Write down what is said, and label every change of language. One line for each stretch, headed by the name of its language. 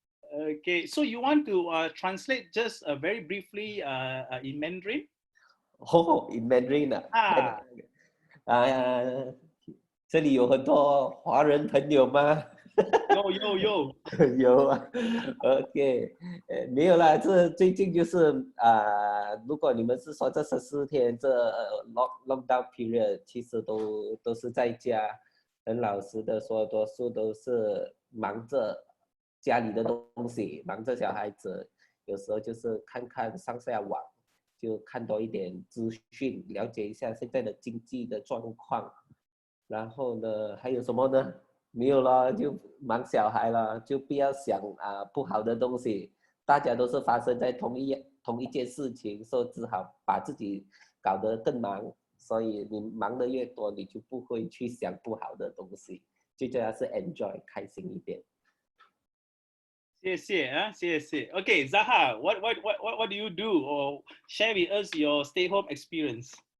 English: Okay, so you want to translate just very briefly in Mandarin? Oh, in Mandarin
Chinese: 啊，这里有很多华人朋友吗？有，有啊，OK，没有啦，这最近就是如果你们是说这14天
English: lockdown period，
Chinese: 其实都是在家，很老实的说，多数都是忙着家里的东西，忙着小孩子，有时候就是看上下网，就看多一点资讯，了解一下现在的经济的状况，然后呢，还有什么呢？没有了，就忙小孩了，就不要想不好的东西，大家都是发生在同一件事情，所以只好把自己搞得更忙，所以你忙得越多，你就不会去想不好的东西，最重要是 enjoy 开心一点。谢谢。
English: Okay, Zaha, what do you do, or share with us your stay-home experience?